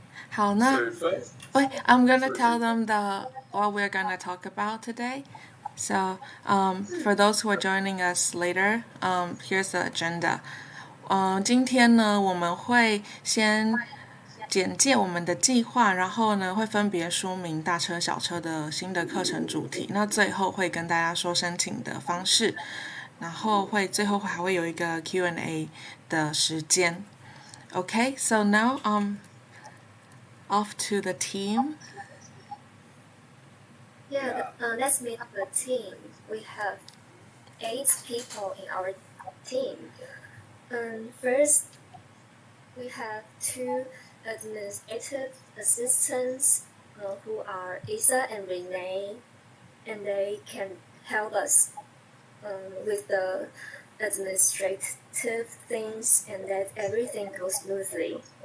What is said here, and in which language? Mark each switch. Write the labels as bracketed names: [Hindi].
[Chinese] 好，那 [English] Wait, I'm gonna tell them what we're gonna talk about today. So, for those who are joining us later, here's the agenda. [Chinese] 今天呢，我们会先简介我们的计划，然后呢会分别说明大车小车的新的课程主题，那最后会跟大家说申请的方式，然后最后还会有一个 Q&A 的时间。 [English] Okay, so now off to the team. Yeah, let's meet the team. We have 8 people in our team. First, we have 2 administrative assistants who are Isa and Renee, and they can help us with the administrative things and that everything goes smoothly.